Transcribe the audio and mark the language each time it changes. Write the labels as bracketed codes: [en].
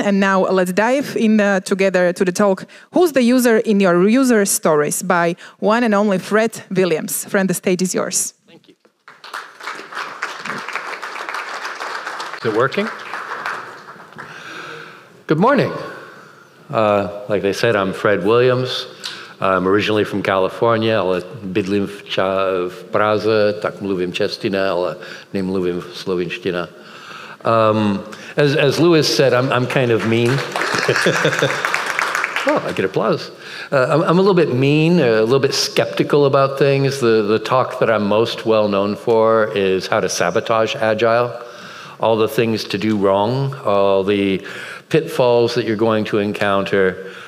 [en] And now let's dive in together to the talk, Who's the User in Your User Stories, by one and only Fred Williams. Friend, the stage is yours. Thank you. Is it working? Good morning. Like they said, I'm Fred Williams. I'm originally from California, [cs] ale bydlím v Praze, tak mluvím čeština, ale nemluvím slovinština. [en] As Lewis said, I'm kind of mean. Oh, I get applause. I'm a little bit mean, a little bit skeptical about things. The talk that I'm most well known for is how to sabotage Agile, all the things to do wrong, all the pitfalls that you're going to encounter.